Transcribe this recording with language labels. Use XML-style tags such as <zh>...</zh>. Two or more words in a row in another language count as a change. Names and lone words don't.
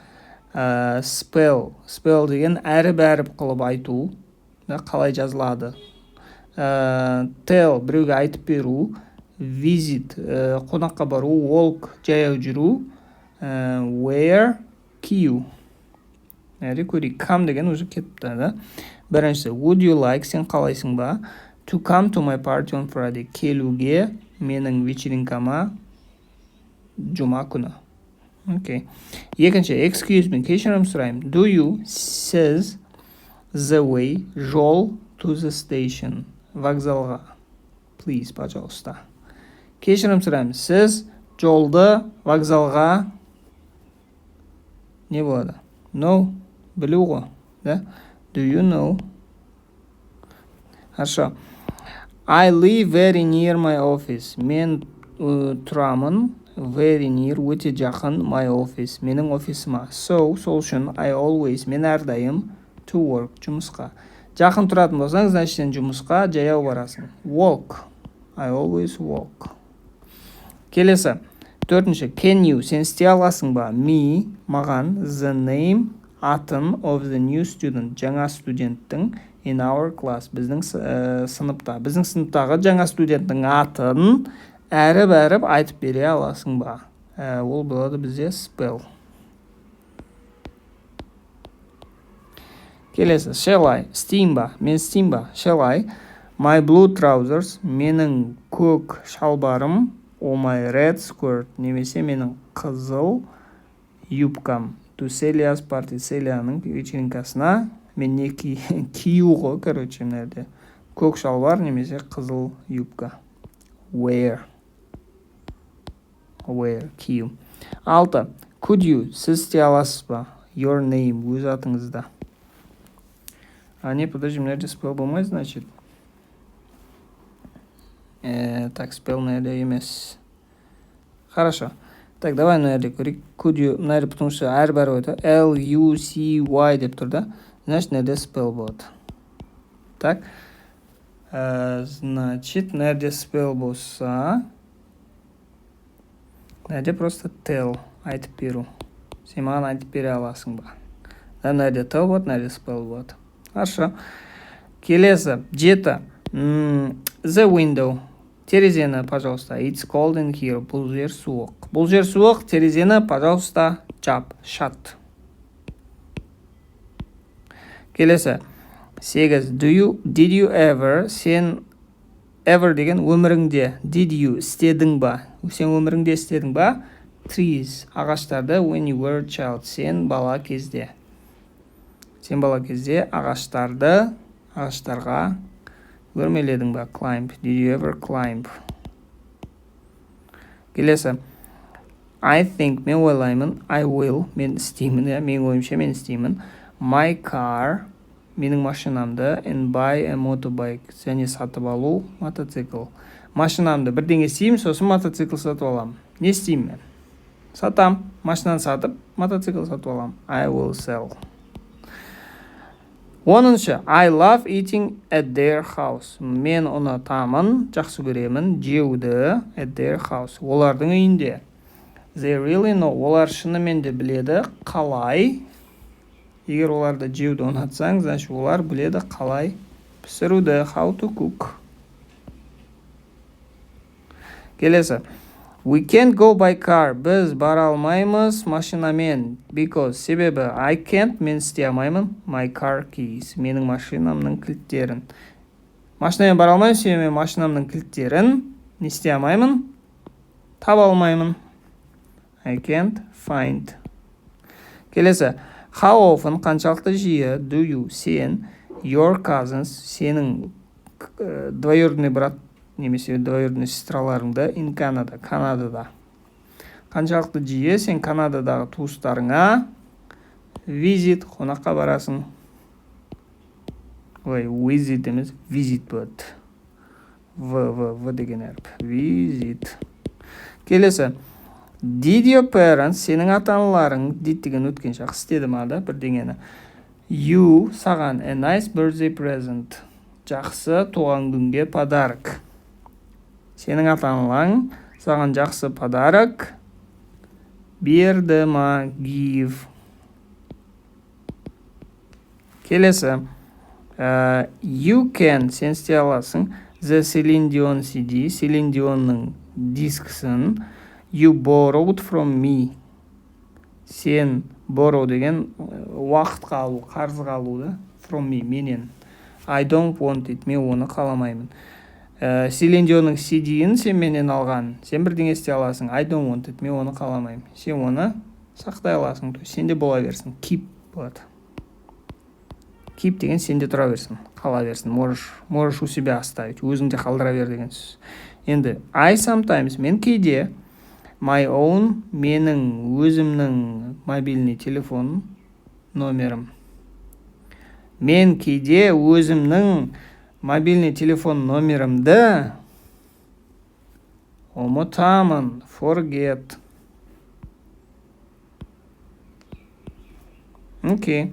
<kk>spell деген әріп қылып айту, қалай жазылады, tell біреуге айтып беру, visit қонаққа бару, walk жаяу жүру, wear кию. Көрейік, come деген уже кетті, да? Біріншісі,</kk> <en>would you like,</en> <kk>сен қалайсың ба?</kk> <en>To come to my party on Friday.</en> <kk>Келуге менің вечеринкама жұма күні. Окей. Екінші,</kk> <en>excuse me,</en> <kk>кешірім сұраймын.</kk> <en>Do you, сіз, the way, жол, to the station, вокзалға. Please,</en> <kk>пожалуйста. Кешірім сұраймын. Сіз жолды вокзалға не болады? Know, білу ғой, да?</kk> <en>Do you know?</en> <ru>Хорошо.</ru> <en>I live very near my office.</en> <kk>Мен тұрамын</kk> <en>very near,</en> <kk>өте жақын</kk> <en>my office,</en> <kk>менің офисыма.</kk> <en>So,</en> <kk>сол үшін</kk> <en>I always,</en> <kk>мен әрдайым</kk> <en>to work,</en> <kk>жұмысқа. Жақын тұратын болсаң, значит сен жұмысқа жаяу барасың.</kk> <en>Walk. I always walk.</en> <kk>Келесі. Төртінші.</kk> <en>Can you,</en> <kk>сен істей аласың ба? Me, маған,</kk> <en>the name, атын of the new student,</en> <kk>жаңа студенттің</kk> <en>in our class,</en> <kk>біздің сыныпта. Біздің сыныптағы жаңа студенттің атын әріп айтып бере аласың ба? Ол болады бізде spell. Келесі,</kk> <en>shall I,</en> <kk>істейін ба? Мен істейін ба?</kk> <en>Shall I, my blue trousers,</en> <kk>менің көк шалбарым,</kk> <en>or my red skirt,</en> <kk>немесе менің қызыл юбкам,</kk> <en>to Celia's party,</en> <kk>Celia'ның вечеринкасына, мен не кию ғой, короче, мынада. Көк шалбар немесе қызыл юбка. Wear, кию. 6.</kk> <en>Could you,</en> <kk>сіз істей аласыз ба?</kk> <en>Your name,</en> <kk>өз атыңызда. Не, подожди, мынада spell болмай, значит. Так, spell мынада емес.</kk> <ru>Хорошо. Так, давай</ru> <kk>мынада көрейік.</kk> <en>Could you,</en> <kk>мынада,</kk> <ru>потому что</ru> <kk>әрбір өті L-U-C-Y деп тұр да. Значит, мынада spell болады. Так. Значит, мынада spell болса, мынада просто tell, айтып беру. Сен маған айтып бере аласың ба? Мынада tell болады, мынада spell болады. Хорошо. Келесі, 7.</kk> <en>The window.</en> <kk>Терезені, пожалуйста.</kk> <en>It's cold in here.</en> <kk>Бұл жер суық. Бұл жер суық. Терезені, пожалуйста, жап. Shut. Келесі. 8.</kk> <en>Did you ever,</en> <kk>сен ever деген өміріңде.</kk> <en>Did you,</en> <kk>істедің ба? Сен өміріңде істедің ба? Trees, ағаштарды,</kk> <en>when you were a child,</en> <kk>сен бала кезде. Сен бала кезде ағаштарға өрмеледің ба?</kk> <en>Climb. Did you ever climb? Келесі.</en> <kk>I think, мен ойлаймын.</kk> <en>I will,</en> <kk>мен істеймін. Мен ойымша мен істеймін.</kk> <en>My car,</en> <kk>менің машинамды.</kk> <en>And buy a motorbike,</en> <kk>және сатып алу мотоцикл. Машинамды бірдеңе істеймін, сосын мотоцикл сатып аламын. Не істеймін мен? Сатам. Машинаны сатып, мотоцикл сатып аламын.</kk> <en>I will sell. 10. I love eating at their house.</en> <kk>Мен ұнатамын, жақсы көремін, жеуді</kk> <en>at their house.</en> <kk>Олардың үйінде.</kk> <en>They really know.</en> <kk>Олар шынымен де біледі қалай. Егер оларды жеуді ұнатсаң, значит олар біледі қалай пісіруді.</kk> <en>How to cook. Келесі. We can't go by car.</en> <kk>Біз бара алмаймыз машинамен.</kk> <en>Because, себебі I can't,</en> <kk>мен істей алмаймын.</kk> <en>My car keys,</en> <kk>менің машинамның кілттерін. Машинамен бара алмаймын, себебі мен машинамның кілттерін не істей алмаймын? Таба алмаймын.</kk> <en>I can't find. Келесі. How often,</en> <kk>қаншалықты жиі,</kk> <en>do you, сен, your cousins,</en> <kk>сенің</kk> <ru>двоюродный брат</ru> <kk>немесе двоюродный сестраларыңды</kk> <en>in Canada,</en> <kk>Канадада. Қаншалықты жиі сен Канададағы туыстарыңа visit, қонаққа барасың. Ой, visit емес, visit болады. В деген әріп. Visit. Келесі.</kk> <en>Did your parents,</en> <kk>сенің ата-аналарың, did деген өткен шақ істеді ма да бірдеңені.</kk> <en>You, саған, a nice birthday present.</en> <kk>Жақсы туған күнге подарок. Сенің ата-аналарың саған жақсы подарок берді ма, give. Келесі.</kk> <en>You can,</en> <kk>сен істей аласың.</kk> <en>The Celine Dion CD,</en> <kk>Celine Dionның дискісін</kk> <en>you borrowed from me.</en> <kk>Сен borrow деген уақытқа алу, қарызға алу да.</kk> <en>From me, менен. I don't want it,</en> <kk>мен оны қаламаймын. Celine Dionның CD-ін сен менен алған. Сен бірдеңе істей аласың.</kk> <en>I don't want it,</en> <kk>мен оны қаламаймын. Сен оны сақтай аласың. Сенде бола берсін. Keep болады. Keep деген сенде тұра берсін, қала берсін.</kk> <ru>Можешь у себя оставить.</ru> <kk>Өзіңде қалдыра бер деген сөз.</kk> <en>Енді I sometimes,</en> <kk>мен кейде</kk> <en>my own,</en> <kk>менің өзімнің</kk> <ru>мобильный телефон</ru> <kk>номерім. Мен кейде өзімнің</kk> <ru>мобильный телефон</ru> <kk>номерімді ұмытамын, forget. Окей.</kk>